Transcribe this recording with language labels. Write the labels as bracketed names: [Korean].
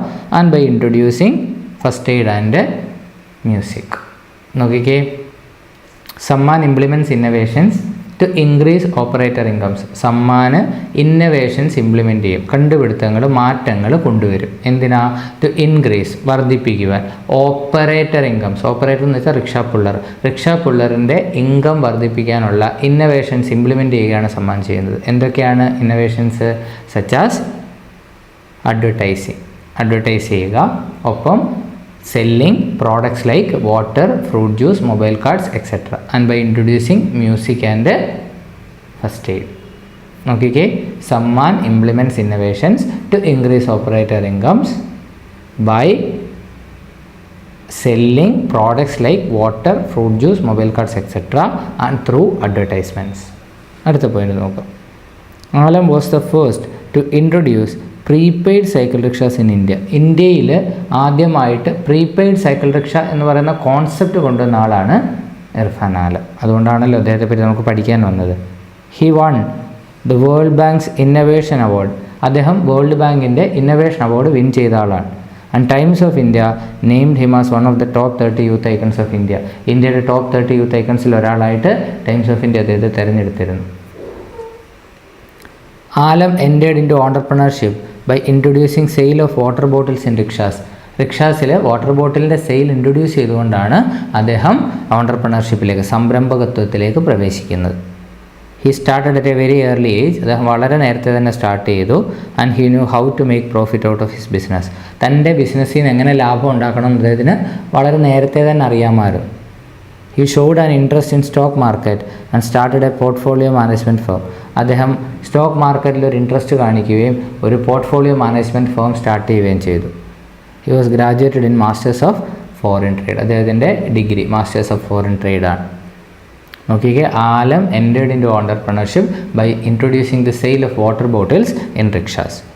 [English] and by introducing first aid and music. നോക്കിക്കേ, Samman implements innovations to increase operator incomes. [Malayalam] Samman innovations implement ചെയ്യും, കണ്ടുപിടുത്തങ്ങൾ, മാറ്റങ്ങൾ കൊണ്ടുവരും. എന്തിനാ? [English] To increase, വർദ്ധിപ്പിക്കുവാൻ. Operator incomes. [Malayalam] Operator എന്ന് വെച്ചാൽ റിക്ഷാ പുള്ളറിൻ്റെ ഇൻകം വർദ്ധിപ്പിക്കാനുള്ള ഇന്നോവേഷൻസ് ഇംപ്ലിമെൻ്റ് ചെയ്യുകയാണ് സമ്മാൻ ചെയ്യുന്നത്. എന്തൊക്കെയാണ് ഇന്നോവേഷൻസ്? സച്ചാസ് അഡ്വർടൈസ് ചെയ്യുക, ഒപ്പം [English] selling products like water, fruit juice, mobile cards, etc. and by introducing music and first aid. Okay, Samman implements innovations to increase operator incomes by selling products like water, fruit juice, mobile cards, etc. and through advertisements. [Malayalam] അടുത്ത point നോക്കാം. [English] Alam was the first to introduce prepaid cycle rickshaws in India. [Malayalam] ഇന്ത്യയിൽ ആദ്യമായിട്ട് prepaid cycle rickshaw എന്ന് പറയുന്ന concept കൊണ്ടുവന്ന ആളാണ് ഇർഫാൻ ആലം. അതുകൊണ്ടാണല്ലോ അദ്ദേഹത്തെ പറ്റി നമുക്ക് പഠിക്കാൻ വന്നത്. [English] He won the World Bank's innovation award. [Malayalam] അദ്ദേഹം വേൾഡ് ബാങ്കിൻ്റെ ഇന്നൊവേഷൻ അവാർഡ് വിൻ ചെയ്ത ആളാണ്. [English] And Times of India named him as one of the top 30 youth icons of India. [Malayalam] ഇന്ത്യയുടെ ടോപ്പ് 30 യൂത്ത് ഐക്കൺസിൽ ഒരാളായിട്ട് ടൈംസ് ഓഫ് ഇന്ത്യ അദ്ദേഹത്തെ തിരഞ്ഞെടുത്തിരുന്നു. [English] Alam entered into entrepreneurship by introducing sale of water bottles in rickshaws. [Malayalam] റിക്ഷാസിൽ water ബോട്ടിലിൻ്റെ sale introduce ചെയ്തുകൊണ്ടാണ് അദ്ദേഹം ഓണ്ടർപ്രണർഷിപ്പിലേക്ക്, സംരംഭകത്വത്തിലേക്ക് പ്രവേശിക്കുന്നത്. [English] He started at a very early age. [Malayalam] അദ്ദേഹം വളരെ നേരത്തെ തന്നെ സ്റ്റാർട്ട് ചെയ്തു. [English] And he knew how to make profit out of his business. [Malayalam] തൻ്റെ ബിസിനസ്സിൽ നിന്ന് എങ്ങനെ ലാഭം ഉണ്ടാക്കണം എന്നതിന് വളരെ നേരത്തെ തന്നെ അറിയാമായിരുന്നു. [English] He showed an interest in stock market and started a portfolio management firm. [Malayalam] അദ്ദേഹം സ്റ്റോക്ക് മാർക്കറ്റിൽ ഒരു ഇൻട്രസ്റ്റ് കാണിക്കുകയും ഒരു പോർട്ട്ഫോളിയോ മാനേജ്മെൻറ്റ് ഫേം സ്റ്റാർട്ട് ചെയ്യുകയും ചെയ്തു. [English] He was graduated in masters of foreign trade. [Malayalam] അദ്ദേഹത്തിൻ്റെ ഡിഗ്രി മാസ്റ്റേഴ്സ് ഓഫ് ഫോറിൻ ട്രേഡാണ്. [English] നോക്കിക്കേ, Alam entered in to entrepreneurship by introducing the sale of water bottles in rickshaws.